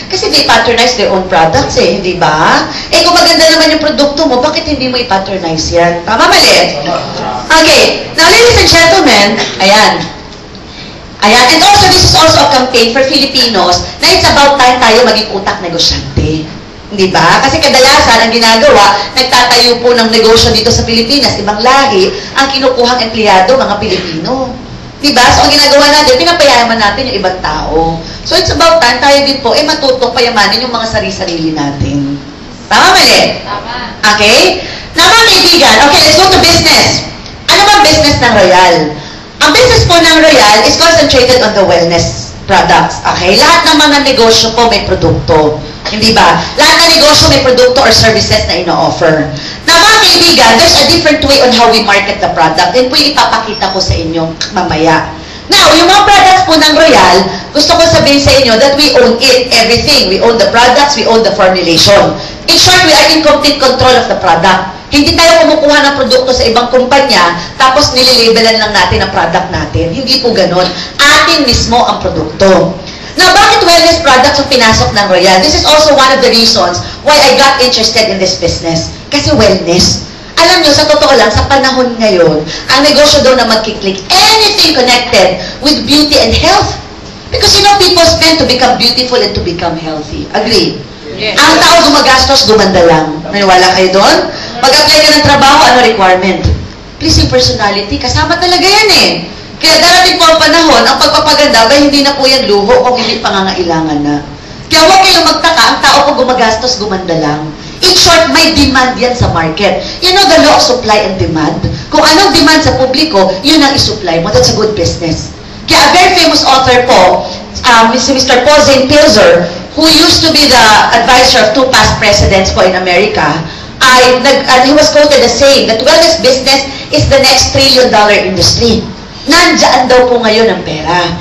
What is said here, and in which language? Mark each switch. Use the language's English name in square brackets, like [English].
[English] Kasi they patronize their own products eh, hindi ba? [Filipino] Eh kung maganda naman yung produkto mo, bakit hindi mo i-patronize yan? Tama, mali? Okay. [English] Now, ladies and gentlemen, ayan. Ayan. And also, this is also a campaign for Filipinos na it's about time [Filipino] tayo maging utak negosyante. Hindi ba? Kasi kadalasan, ang ginagawa, nagtatayo po ng negosyo dito sa Pilipinas, ibang lahi, ang kinukuhang empleyado, mga Pilipino. Di ba? So, ang ginagawa natin, pinapayaman natin yung ibang tao. So, [English] it's about time [Filipino] tayo din po, matutong payamanin yung mga sarili-sarili natin. Tama, mali? Tama. Okay? [English] Na mga kaibigan, okay, let's go to business. [Filipino] Ano ba business ng Royal? [English] Ang business po ng Royal is concentrated on the wellness products. Okay? [Filipino] Lahat ng mga negosyo po may produkto. Hindi ba? Lahat ng negosyo may produkto or services na ino-offer. [English] Na mga kaibigan, there's a different way on how we market the product. [Filipino] And po ipapakita ko sa inyo mamaya. Now, yung mga products po ng Royal, gusto ko sabihin sa inyo [English] that we own it, everything. We own the products, we own the formulation. In short, we are in complete control of the product. [Filipino] Hindi tayo kumukuha ng produkto sa ibang kumpanya, tapos nililibelan lang natin ang product natin. Hindi po ganon. Atin mismo ang produkto. Now, bakit wellness products ang pinasok ng Royal? [English] This is also one of the reasons why I got interested in this business. Kasi wellness. [Filipino] Alam nyo, sa totoo lang, sa panahon ngayon, ang negosyo daw na magkiklik, [English] anything connected with beauty and health. Because you know, people spend to become beautiful and to become healthy. Agree? Yes. [Filipino] Ang tao gumagastos, gumanda lang. Naniwala kayo doon? Mag-apply ka ng trabaho, ano requirement? Pleasing personality, kasama talaga yan eh. Kaya darating po ang panahon, ang pagpapaganda ba hindi na po yan luho kung hindi pangangailangan na. Kaya huwag kayong magtaka, ang tao po gumagastos, gumanda lang. In short, may demand yan sa market. [English] You know the law of supply and demand? [Filipino] Kung anong demand sa publiko, yun ang isupply mo. [English] That's a good business. Kaya a very famous author po, si Mr. Paul Zane Pilzer, who used to be the advisor of 2 past presidents po in America, he was quoted as saying that wellness business is the next $1 trillion industry. [Filipino] Nandiyan daw po ngayon ang pera.